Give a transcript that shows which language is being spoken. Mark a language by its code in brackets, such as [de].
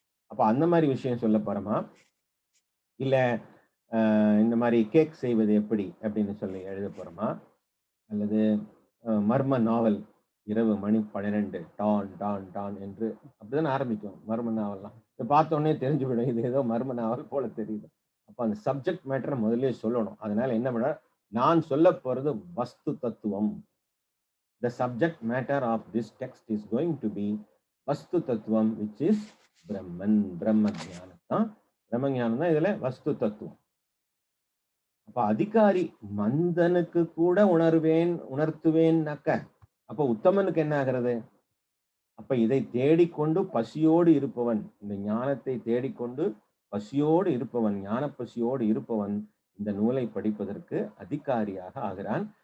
[ta] அப்ப அந்த மாதிரி விஷயம் சொல்ல போறோமா, இல்ல இந்த மாதிரி கேக் செய்வது எப்படி அப்படின்னு சொல்லி எழுத போறோமா, அல்லது மர்ம நாவல் இரவு மணி 12 டான் டான் டான் என்று அப்படிதான் ஆரம்பிக்கும் மர்ம நாவல்லாம். இதை பார்த்த உடனே தெரிஞ்சுவிடும் இது ஏதோ மர்ம நாவல் போல தெரியுது. அப்ப அந்த சப்ஜெக்ட் மேட்டரை முதல்ல சொல்லணும். அதனால என்ன பண்ண, நான் சொல்ல போறது வஸ்து தத்துவம். [en] The subject matter of this text is going to be vastu tattvam, which is Brahman. [ta] பிரம்ம ஞானம் தான், பிரம்ம ஞானம் தான் இதுல வஸ்து தத்துவம். அப்ப அதிகாரி மந்தனுக்கு கூட உணர்த்துவேன்னாக்க அப்ப உத்தமனுக்கு என்ன ஆகிறது? அப்ப இதை தேடிக்கொண்டு பசியோடு இருப்பவன், இந்த ஞானத்தை தேடிக்கொண்டு பசியோடு இருப்பவன், ஞான பசியோடு இருப்பவன் இந்த நூலை படிப்பதற்கு அதிகாரியாக ஆகிறான்.